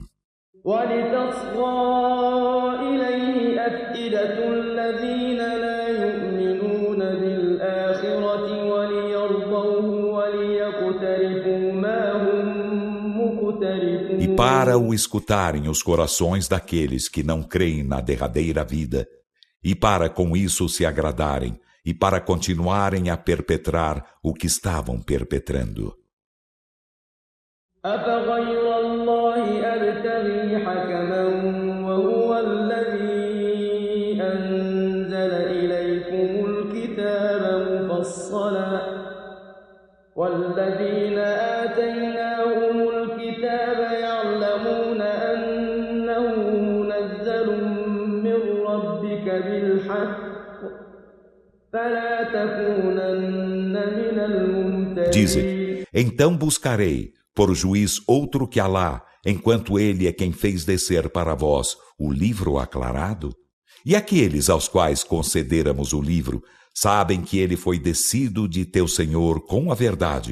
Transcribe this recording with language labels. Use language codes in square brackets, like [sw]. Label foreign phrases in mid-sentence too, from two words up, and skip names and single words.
[pt] E para o escutarem os corações daqueles que não creem na derradeira vida, e para com isso se agradarem, e para continuarem a perpetrar o que estavam perpetrando. [ar] والذين آتيناهم الكتاب يعلمون أنه منزل من ربك بالحق فلا تكونن من الممترين. [pt] Dize, então buscarei por juiz outro que Alá, enquanto ele é quem fez descer para vós o livro aclarado? E aqueles aos quais concederamos o livro sabem que ele foi descido de teu Senhor com a verdade.